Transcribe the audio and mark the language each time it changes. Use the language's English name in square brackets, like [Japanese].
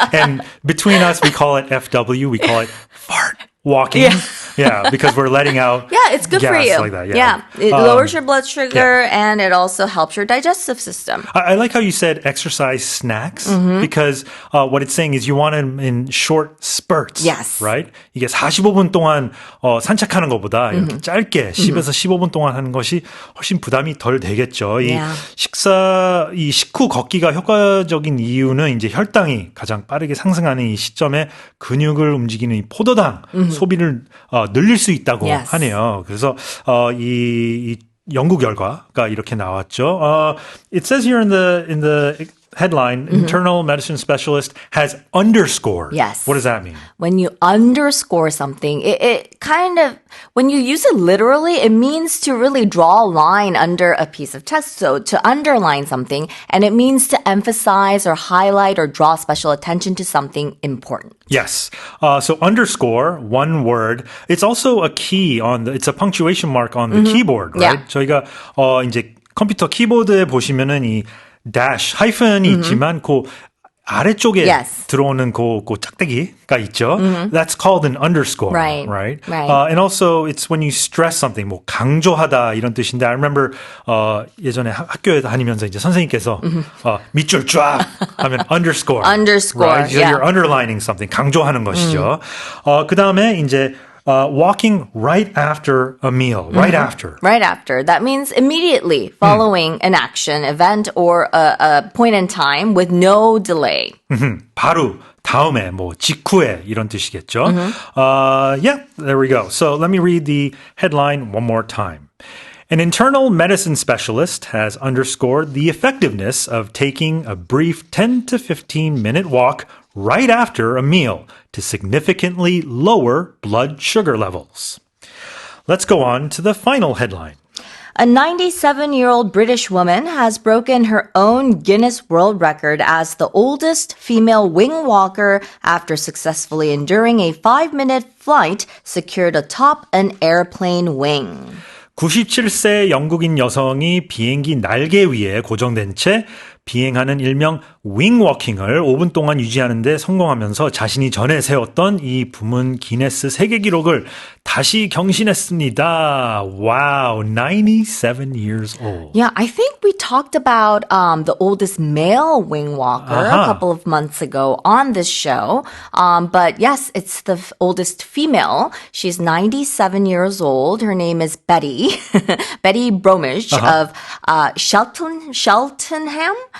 [English] And between us, we call it FW. We call it fart walking. Yeah, because we're letting out it's good gas for you. like that. Yeah. It lowers your blood sugar and it also helps your digestive system. I like how you said exercise snacks because what it's saying is you want them in short spurts. Yes. Right? [Korean] 이게 45분 동안 산책하는 것보다 이렇게 짧게 10에서 15분 동안 하는 것이 훨씬 부담이 덜 되겠죠. 이 식후 걷기가 효과적인 이유는 이제 혈당이 가장 빠르게 상승하는 이 시점에 근육을 움직이는 이 포도당 소비를 늘릴 수 있다고 하네요. 그래서 이 연구 결과가 이렇게 나왔죠. [English] It says here in the headline, internal medicine specialist has underscored. Yes. What does that mean? When you underscore something, it kind of, when you use it literally, it means to really draw a line under a piece of text. So to underline something, and it means to emphasize or highlight or draw special attention to something important. Yes. So underscore, one word. It's also a key it's a punctuation mark on the keyboard, right? Yeah. [Korean] 저희가 이제 컴퓨터 키보드에 보시면은 이 dash, 하이픈이 있지만 그 아래쪽에 들어오는 그 짝대기가 있죠. [English] That's called an underscore, right? And also it's when you stress something, [Korean] 뭐 강조하다 이런 뜻인데 [English] I remember [Korean] 예전에 학교에 다니면서 이제 선생님께서 밑줄 쫙 하면 [English] underscore, right? So you're underlining something, [Korean] 강조하는 것이죠. 그 다음에 이제 [English] walking right after a meal, right after. Right after. That means immediately following an action, event, or a point in time with no delay. [Korean] 바로 다음에, 직후에 이런 뜻이겠죠. [English] There we go. So let me read the headline one more time. An internal medicine specialist has underscored the effectiveness of taking a brief 10 to 15-minute walk right after a meal to significantly lower blood sugar levels. Let's go on to the final headline. A 97-year-old British woman has broken her own Guinness World Record as the oldest female wing walker after successfully enduring a 5-minute flight secured atop an airplane wing. [Korean] 97세 영국인 여성이 비행기 날개 위에 고정된 채 비행하는 일명 윙워킹을 5분 동안 유지하는 데 성공하면서 자신이 전에 세웠던 이 부문 기네스 세계 기록을 다시 경신했습니다. [English] Wow, 97 years old. Yeah, I think we talked about the oldest male wing walker a couple of months ago on this show. But yes, it's the oldest female. She's 97 years old. Her name is Betty. Betty Bromwich of Cheltenham.